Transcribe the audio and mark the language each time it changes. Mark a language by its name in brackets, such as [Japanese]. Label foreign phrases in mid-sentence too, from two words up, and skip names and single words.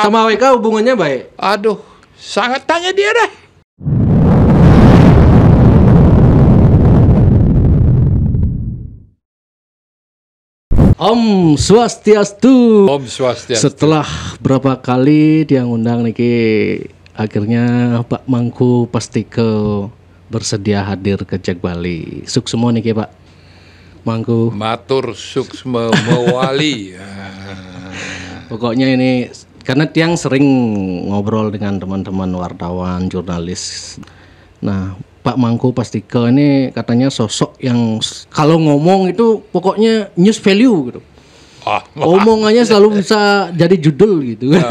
[Indonesian] Sama WK hubungannya baik. Aduh, sangat tanya dia dah. [Balinese] Om Swastiastu. Om Swastiastu. [Indonesian] Setelah berapa kali dia ngundang niki, akhirnya Pak Mangku Pastike bersedia hadir ke Jak Bali. [Balinese] Suksemo niki Pak Mangku. Matur suksma mewali. [Indonesian] Pokoknya ini karena tiang sering ngobrol dengan teman-teman wartawan, jurnalis. Nah, Pak Mangku Pastike ini katanya sosok yang kalau ngomong itu pokoknya [English] news value [Indonesian] gitu. Omongannya selalu bisa jadi judul gitu.